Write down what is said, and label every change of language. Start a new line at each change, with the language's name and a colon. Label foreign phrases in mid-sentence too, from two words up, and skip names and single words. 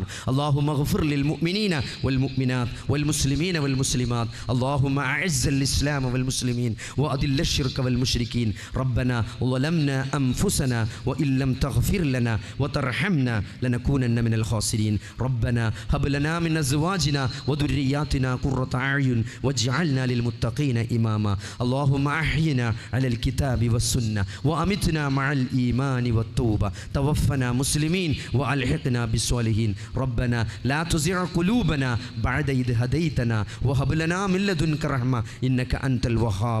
Arabic: اللهم اغفر للمؤمنين والمؤمنات والمسلمين والمسلمات. اللهم أعز الإسلام والمسلمين وأذل الشرك والمشركين. ربنا ظلمنا أنفسنا وإن لم تغفر لنا وترحمنا لنكونن من الخاسرين. റബ്ബനാ هب لنا من أزواجنا وذرياتنا قرة أعين واجعلنا للمتقين إماما. اللهم أحينا على الكتاب والسنة وأمتنا مع الإيمان والتوبة. توفنا مسلمين وألحقنا بالصالحين. ربنا لا تزغ قلوبنا بعد إذ هديتنا وهب لنا من لدنك رحمة إنك أنت الوهاب.